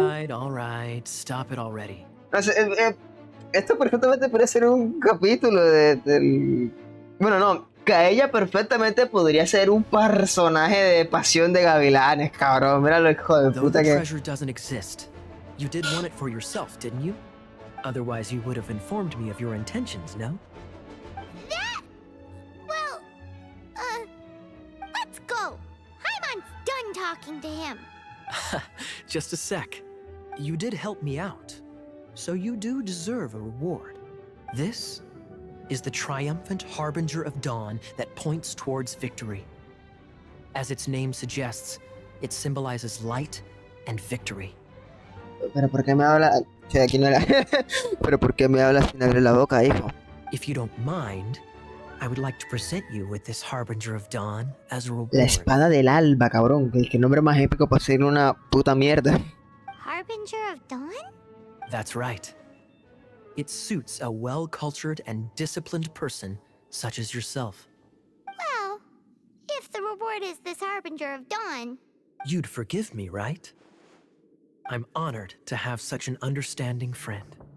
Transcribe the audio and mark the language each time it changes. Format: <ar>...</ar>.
<en>Alright, stop it already.</en> <es>O sea, esto perfectamente puede ser un capítulo del... Bueno, no, que ella perfectamente podría ser un personaje de Pasión de Gavilanes, cabrón. Mira lo hijo de</es> <en>Though</en> <es>puta</es> <en>the</en> <es>que...</es> <en>treasure doesn't exist, you did want it for yourself, didn't you? Otherwise, you would have informed me of your intentions, no? That? Well, let's go. Hyman's done talking to him. Just a sec. You did help me out, so you do deserve a reward. This is the triumphant harbinger of dawn that points towards victory. As its name suggests, it symbolizes light and victory.</en> <es>Pero ¿por qué me habla? Che, aquí no era... Pero ¿por qué me hablas sin abrir la boca, hijo?</es> <en>If you don't mind, I would like to present you with this harbinger of dawn as a</en> <es>La</es> <en>reward.</en> <es>espada del alba, cabrón. Que nombre más épico para ser una puta mierda.</es> <en>Harbinger of Dawn? That's right. It suits a well-cultured and disciplined person such as yourself. Well, if the reward is this Harbinger of Dawn, You'd forgive me, right? I'm honored to have such an understanding friend.</en>